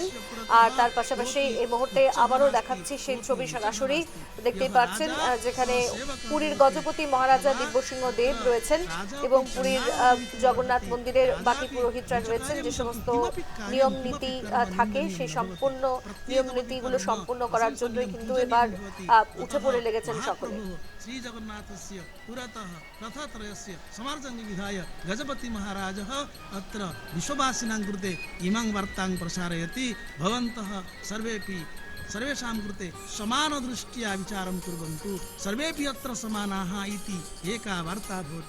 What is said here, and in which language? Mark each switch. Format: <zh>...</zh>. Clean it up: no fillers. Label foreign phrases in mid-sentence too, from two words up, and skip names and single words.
<bn>আর তার পাশাপাশি এই মুহূর্তে আবারও দেখাচ্ছি সেই ছবি সরাসরি দেখতেই পাচ্ছেন, যেখানে পুরীর গজপতি মহারাজা দিব্যসিংহ দেব রয়েছেন এবং পুরীর জগন্নাথ মন্দিরের বাকি পুরোহিতরা রয়েছেন। যে সমস্ত নিয়ম নীতি থাকে সেই সম্পূর্ণ নিয়ম নীতিগুলো সম্পূর্ণ করার জন্যই কিন্তু এবার উঠে পড়ে লেগেছেন সকলে।</bn> <sa>श्री जगन्नाथस्य पुरतः रथत्रयस्य समार्जनं विधाय गजपति महाराजः अत्र विश्ववासिनां कृते इमां वार्तां प्रसारयति। भवन्तः सर्वेपि सर्वेषां कृते समानदृष्ट्या विचारं कुर्वन्तु, सर्वेपि अत्र समानाः इति एका वार्ता भवति।</sa>